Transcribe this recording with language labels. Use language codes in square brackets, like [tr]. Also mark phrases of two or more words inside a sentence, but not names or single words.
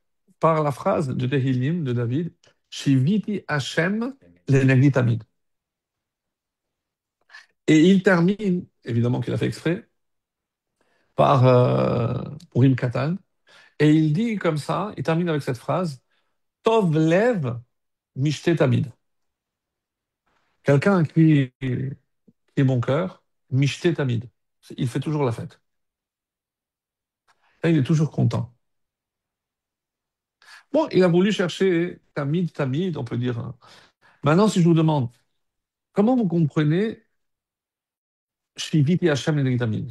[fr] Par la phrase de Tehillim de David, [he] שויתי השם לנגדי תמיד. [fr] Et il termine, évidemment qu'il a fait exprès, par Purim Katan, et il dit comme ça, il termine avec cette phrase, [he] טוב לב משתה תמיד. [fr] Quelqu'un qui est bon cœur, [he] משתה תמיד. [fr] Il fait toujours la fête. Là, il est toujours content. Bon, il a voulu chercher [he] תמיד, תמיד, [fr] on peut dire. Maintenant, si je vous demande, comment vous comprenez [he] שויתי השם לנגדי תמיד?